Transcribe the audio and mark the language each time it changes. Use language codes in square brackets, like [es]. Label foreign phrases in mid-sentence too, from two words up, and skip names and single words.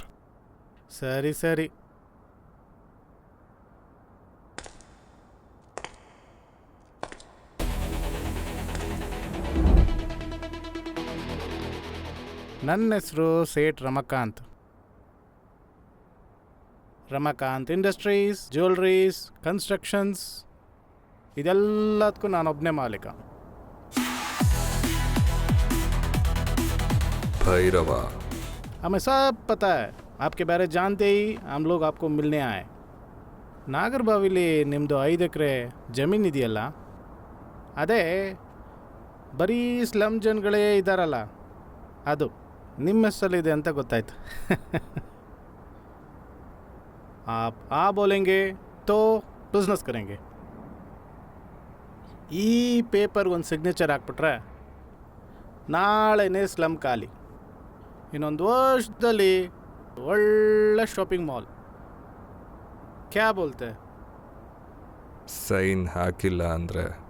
[kn] ಸರಿ ಸರಿ. ನನ್ನ ಹೆಸರು ಸೇಠ್ ರಮಕಾಂತ್. ರಮಕಾಂತ್ ಇಂಡಸ್ಟ್ರೀಸ್, ಜ್ಯುವೆಲ್ರೀಸ್, ಕನ್ಸ್ಟ್ರಕ್ಷನ್ಸ್. ಇದೆಲ್ಲದಕ್ಕೂ ನಾನೊಬ್ಬನೇ ಮಾಲೀಕ. [hi] भैरवा हमें सब पता है. आपके बारे जानते ही हम लोग आपको मिलने आए. [kn] ನಾಗರಬಾವಿಲಿ ನಿಮ್ಮದು 5 ಎಕರೆ ಜಮೀನು ಇದೆಯಲ್ಲ, ಅದೇ ಬರೀ ಸ್ಲಮ್ ಜನಗಳೇ ಇದ್ದಾರಲ್ಲ, ಅದು ನಿಮ್ಮ ಹೆಸರಲ್ಲಿದೆ ಅಂತ ಗೊತ್ತಾಯ್ತು. [hi] आप आ बोलेंगे तो बिजनेस करेंगे. [kn] ಈ ಪೇಪರ್ ಒಂದು ಸಿಗ್ನೇಚರ್ ಹಾಕ್ಬಿಟ್ರೆ ನಾಳೆನೇ ಸ್ಲಮ್ ಖಾಲಿ. ಇನ್ನೊಂದು ವರ್ಷದಲ್ಲಿ ಒಳ್ಳೆ ಶಾಪಿಂಗ್ ಮಾಲ್. [hi] क्या बोलते? [kn] ಸೈನ್ ಹಾಕಿಲ್ಲ ಅಂದ್ರೆ